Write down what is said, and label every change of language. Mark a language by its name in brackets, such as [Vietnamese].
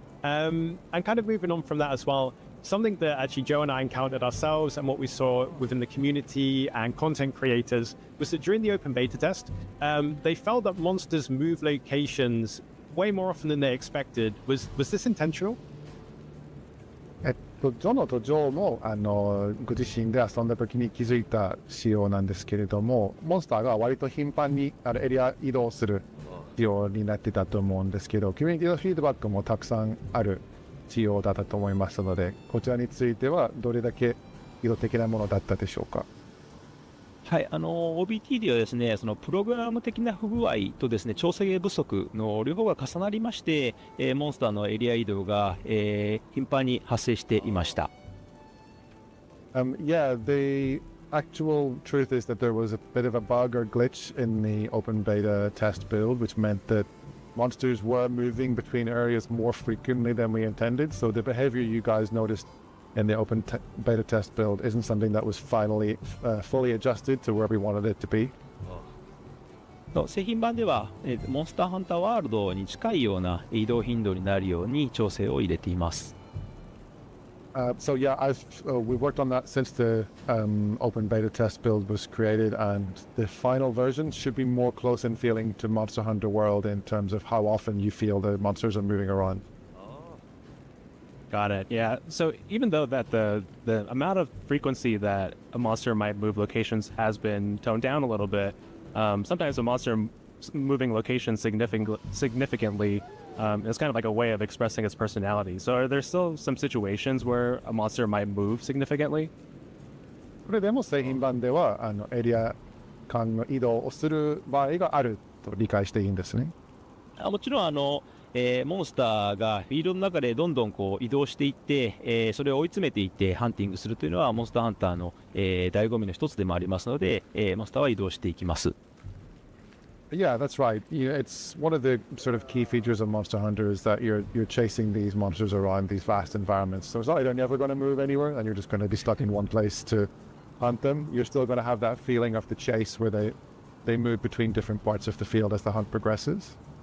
[English] And kind of moving on from that as well, something that actually Joe and I encountered ourselves and what we saw within the community and content creators was that during the open beta test, they felt that monsters move locations way more often than they expected. Was this intentional? [Japanese] ジョノとジョーもご自身で遊んだ時に気づいた仕様なんですけれども、モンスターが割と頻繁にエリア移動する仕様になってたと思うんですけど、コミュニティのフィードバックもたくさんある仕様だったと思いますので、こちらについてはどれだけ意図的なものだったでしょうか。はい、OBT ではですね、そのプログラム的な不具合とですね、調整不足の両方が重なりまして、モンスターのエリア移動が、頻繁に発生していました。 [English] Yeah, the actual truth is that there was a bit of a bug or glitch in the open beta test build, which meant that monsters were moving between areas more frequently than we intended. So the behavior you guys noticed in the open beta test build isn't something that was finally fully adjusted to where we wanted it to be. [Japanese] 製品版では、モンスターハンターワールドに近いような移動頻度になるように調整を入れています。 [English] So yeah, we worked on that since the open beta test build was created, and the final version should be more close in feeling to Monster Hunter World in terms of how often you feel the monsters are moving around. Got it. Yeah. So even though that the amount of frequency that a monster might move locations has been toned down a little bit, sometimes a monster moving locations significantly is kind of like a way of expressing its personality. So are there still some situations where a monster might move significantly? [Japanese] これでも製品版ではエリア間の移動をする場合があると理解していいんですね。もちろんモンスターがフィールドの中でどんどんこう移動していって、それを追い詰めていってハンティングするというのはモンスターハンターの、醍醐味の一つでもありますので、モンスターは移動していきます。 [English] Yeah, that's right. It's one of the sort of key features of Monster Hunter is that you're chasing these monsters around these vast environments. So it's not like they're never going to move anywhere and you're just going to be stuck in one place to hunt them. You're still going to have that feeling of the chase where they move between different parts of the field as the hunt progresses.